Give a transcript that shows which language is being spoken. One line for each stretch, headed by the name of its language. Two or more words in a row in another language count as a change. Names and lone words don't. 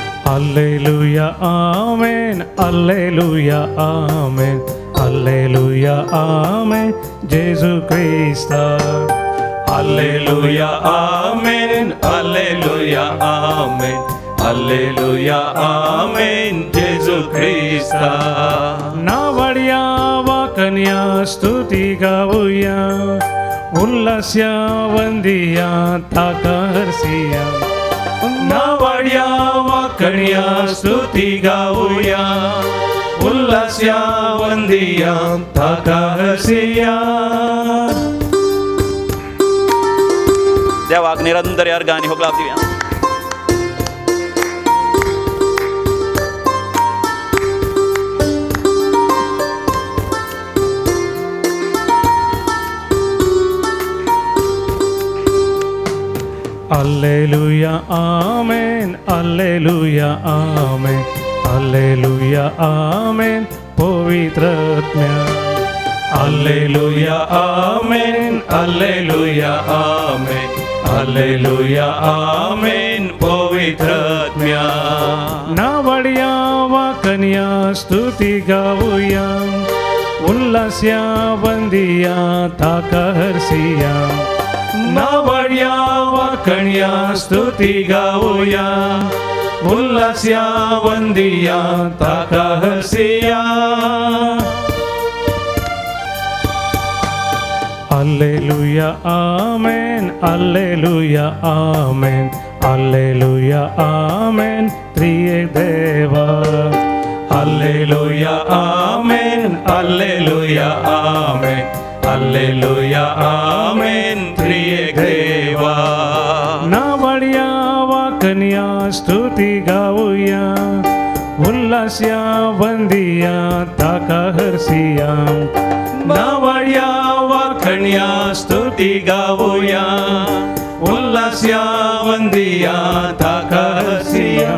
Latin: Alleluia, amen. Alleluia, amen. Alleluia, amen. Gesù Cristo. Alleluia, amen. Alleluia, amen. Alleluia, amen. Gesù Cristo.
Konkani: नावड्या वाकन्या स्तुती गाऊया, उल्हास्या वंदिया ताका हर्षिया. नावाड्या वाकण्या स्तुती गाऊया, उल्हास्या वंदिया ताका हसिया. देवाक निरंतर अर्गानी होगला दिव्या.
Latin: Alleluia, amen. Alleluia, amen. Alleluia, amen.
Konkani: पवित्रत्म्या.
Latin: Alleluia, amen. Alleluia, amen. Alleluia, amen.
Konkani: पवित्रत्म्या. नावड्या वाकन्या स्तुती गाऊया, उल्हास्या वंदिया ताका हर्षिया. नावड्या वाकण्या स्तुती गाऊया, उल्हास्या वंदिया ताका हसिया.
Latin: Alleluia, amen. Alleluia, amen. Alleluia, amen.
Konkani: त्रिएक देवा.
Latin: Alleluia, amen. Alleluia, amen. Alleluia, amen.
Konkani: त्रिएक देवा. नावड्या वाकन्या स्तुती गाऊया, उल्हास्या वंदिया ताका हर्षिया. नावड्या वाकण्या स्तुती गाऊया, उल्हास्या वंदिया ताका हसिया.